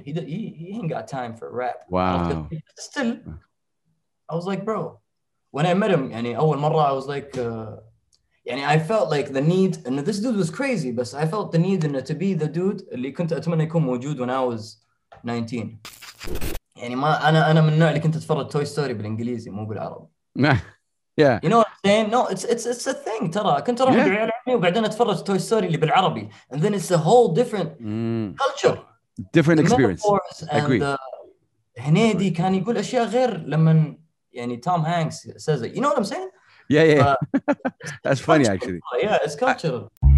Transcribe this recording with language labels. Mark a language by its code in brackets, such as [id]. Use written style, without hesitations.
[en] He ain't got time for rap. Wow. Still, I was like, bro, when I met him, يعني أول مرة, I was like, يعني I felt like the need, and this dude was crazy, but I felt the need to be the dude اللي كنت أتمنى يكون موجود when I was 19. [ar] يعني ما أنا من النوع اللي كنت أتفرج توي ستوري بالإنجليزي مو بالعربي. [en] Yeah. You know what I'm saying? No, it's a thing ترى. [ar] كنت أروح عند عيال عمي وبعدين أتفرج توي ستوري اللي بالعربي, and then it's a whole different culture, [en] different experience. And هنيدي كان يقول أشياء غير لما يعني Tom Hanks says it. You know what I'm saying? Yeah. That's funny actually. Yeah, it's cultural.